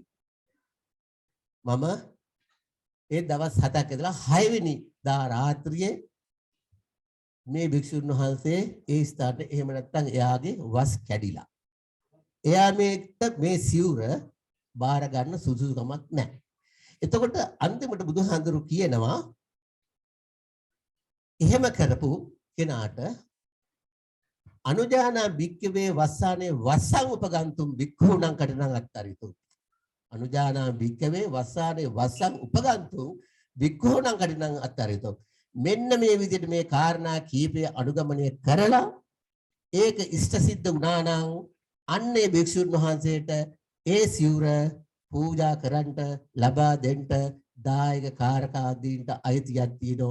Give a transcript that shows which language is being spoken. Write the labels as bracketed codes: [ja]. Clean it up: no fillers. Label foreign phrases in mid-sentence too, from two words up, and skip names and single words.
[si] මම ඒ දවස් 7ක් ඉඳලා 6 වෙනි දා රාත්‍රියේ මේ භික්ෂුන් වහන්සේ ඒ ස්ථානට එහෙම නැත්නම් එයාගේ වස් කැඩිලා. එයා මේ සිවුර බාර ගන්න සුදුසුකමක් නැහැ. එතකොට අන්තිමට බුදුහාඳුරු කියනවා එහෙම කරපු කෙනාට [pi] අනුජානා භික්ඛවේ වස්සානේ වස්සං උපගන්තුම් භික්ඛූණං කටනං අත්තරිතු. අනුජානා භික්ඛවේ වස්සානේ වස්සං උපගන්තුම් භික්ඛූණං කටනං අත්තරිතු. [si] මෙන්න මේ විදිහට මේ කාරණා කීපය අනුගමනය කරලා ඒක ඉෂ්ට සිද්ධ වුණා නම් අන්නේ භික්ෂුන් වහන්සේට ඒ සිවුර පූජා කරන්නට ලබා දෙන්න දායක කාරක ආදීන්ට අයිතියක් තියෙනවා.